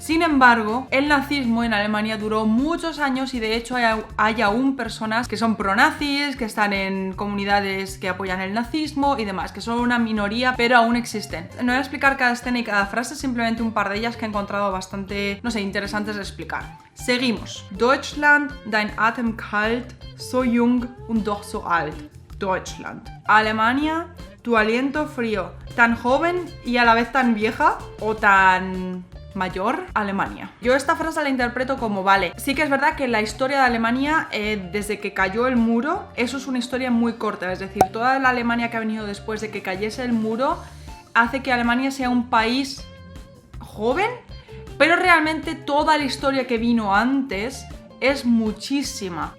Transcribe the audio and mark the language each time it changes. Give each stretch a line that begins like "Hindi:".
Spanish: Sin embargo, el nazismo en Alemania duró muchos años y de hecho hay aún personas que son pronazis, que están en comunidades que apoyan el nazismo y demás, que son una minoría, pero aún existen. No voy a explicar cada escena y cada frase, simplemente un par de ellas que he encontrado bastante, no sé, interesantes de explicar. Seguimos.
German: Deutschland, dein Atem kalt, so jung und doch so alt. Deutschland.
Spanish: Alemania, tu aliento frío, tan joven y a la vez tan vieja o tan mayor. Alemania. Yo esta frase la interpreto como, vale, sí que es verdad que la historia de Alemania desde que cayó el muro, eso es una historia muy corta, es decir, toda la Alemania que ha venido después de que cayese el muro hace que Alemania sea un país joven, pero realmente toda la historia que vino antes es muchísima.